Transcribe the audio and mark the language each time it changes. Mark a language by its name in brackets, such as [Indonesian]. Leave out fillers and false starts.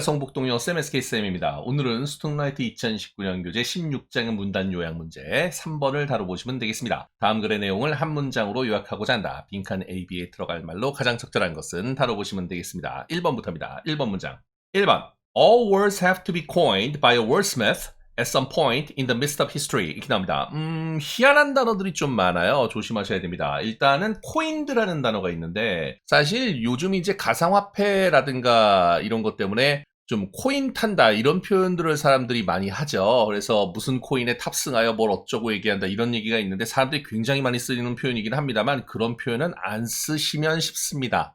[Korean] 성북동요 쌤 SK쌤입니다. 오늘은 스톡라이트 2019년 교재 16장의 문단 요약 문제 3번을 다뤄보시면 되겠습니다. 다음 글의 내용을 한 문장으로 요약하고자 한다. 빈칸 AB에 들어갈 말로 가장 적절한 것은 다뤄보시면 되겠습니다. 1번부터입니다. 1번 문장. 1번. [English] All words have to be coined by a wordsmith at some point in the midst of history. [Korean] 이렇게 나옵니다. 희한한 단어들이 좀 많아요. 조심하셔야 됩니다. 일단은 coined라는 단어가 있는데 사실 요즘 이제 가상화폐라든가 이런 것 때문에 좀 코인 탄다 이런 표현들을 사람들이 많이 하죠. 그래서 무슨 코인에 탑승하여 뭘 어쩌고 얘기한다 이런 얘기가 있는데 사람들이 굉장히 많이 쓰이는 표현이긴 합니다만 그런 표현은 안 쓰시면 쉽습니다.